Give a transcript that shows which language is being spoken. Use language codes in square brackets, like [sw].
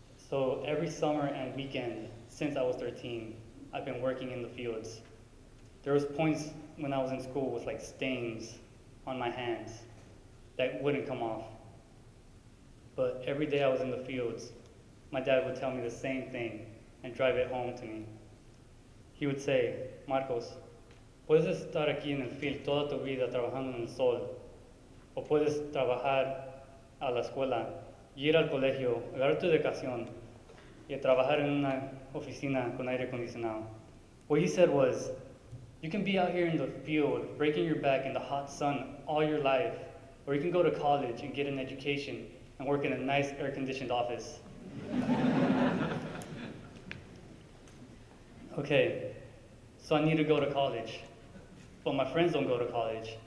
[en] So every summer and weekend since I was 13, I've been working in the fields. There was points when I was in school with like stains on my hands that wouldn't come off. But every day I was in the fields, my dad would tell me the same thing and drive it home to me. He would say, [es] Marcos, puedes estar aquí en el field toda tu vida trabajando en el sol, o puedes trabajar a la escuela, ir al colegio, agarrar tu educación, y trabajar en una oficina con aire acondicionado. [en] What he said was, you can be out here in the field, breaking your back in the hot sun all your life, or you can go to college and get an education and work in a nice air-conditioned office. Okay, so I need to go to college, but my friends don't go to college.